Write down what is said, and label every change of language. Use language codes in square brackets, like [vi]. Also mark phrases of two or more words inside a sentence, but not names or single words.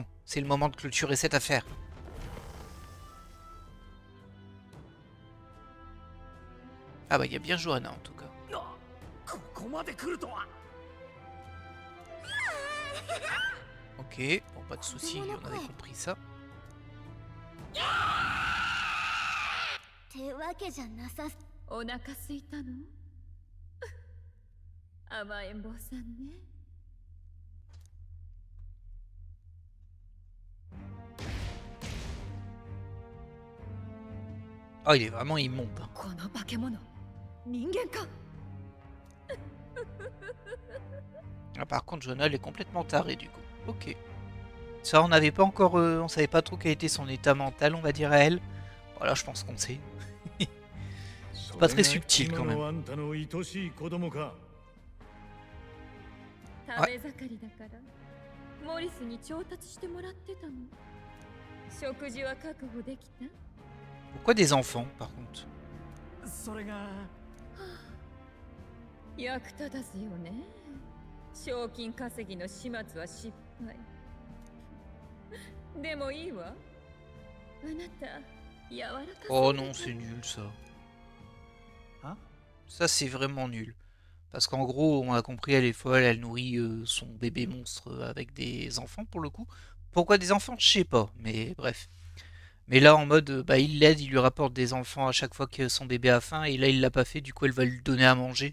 [fr] C'est le moment de clôturer cette affaire. Ah bah il y a bien Johanna en tout cas. Ok, bon pas de soucis, on avait compris ça. [ja] ってわけじゃなさお腹すいたの甘えん坊さんね [fr] Oh il est vraiment immonde. [ja] この化け物人間か [fr] Ah, par contre Johanna elle est complètement tarée du coup. Ok. Ça on n'avait pas encore, on savait pas trop quel était son état mental on va dire à elle. Voilà je pense qu'on sait. C'est pas très subtil quand même. [ja] 食べ盛りだからモリスに調達してもらってたの食事は確保できた [fr] Pourquoi des enfants par contre? [ja] それが役立たずよね賞金稼ぎの始末は失敗でもいいわあなた柔らかそう [fr] Oh non c'est nul ça. Hein? Ça c'est vraiment nul. Parce qu'en gros, on a compris, elle est folle, elle nourrit son bébé monstre avec des enfants pour le coup. Pourquoi des enfants? Je sais pas, mais bref. Mais là, en mode, bah, il l'aide, il lui rapporte des enfants à chaque fois que son bébé a faim, et là, il l'a pas fait, du coup, elle va lui donner à manger.